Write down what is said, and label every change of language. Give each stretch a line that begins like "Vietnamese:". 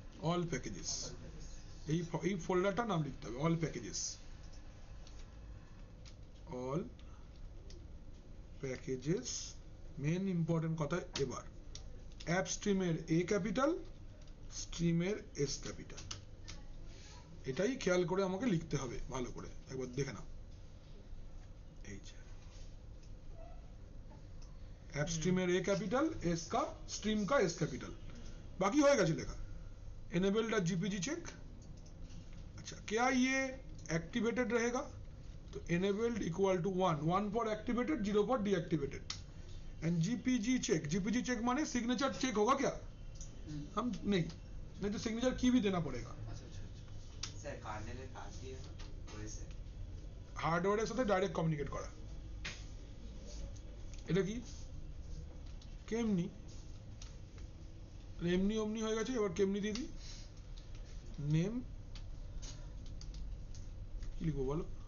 Bangla: All packages, এই ফোল্ডারটার নাম লিখতে হবে all packages, all packages. Main important কথা এবার, অ্যাপ স্ট্রিমের এ ক্যাপিটাল, স্ট্রিমের এস ক্যাপিটাল, এটাই খেয়াল করে আমাকে লিখতে হবে ভালো করে, একবার দেখে নাও। এই যে
Hindi: ऐप स्ट्रीमेर ए कैपिटल, एस का स्ट्रीम का एस कैपिटल, बाकी होएगा चलेगा। enabled जीपीजी चेक, अच्छा क्या ये एक्टिवेटेड रहेगा, तो enabled equal to 1 for activated, 0 for deactivated. And GPG check माने सिग्नेचर चेक होगा क्या, हम नहीं तो सिग्नेचर की भी देना पड़ेगा।
Bangla: স্যার কার্নেলের কাজ কি হয়েছে, হার্ডওয়্যারের সাথে ডাইরেক্ট কমিউনিকেট করা, এটা কি কেমনি, এমনি অমনি হয়ে গেছে, এবার কেমনি দিয়ে দিই, নেম কি লিখবো বলো,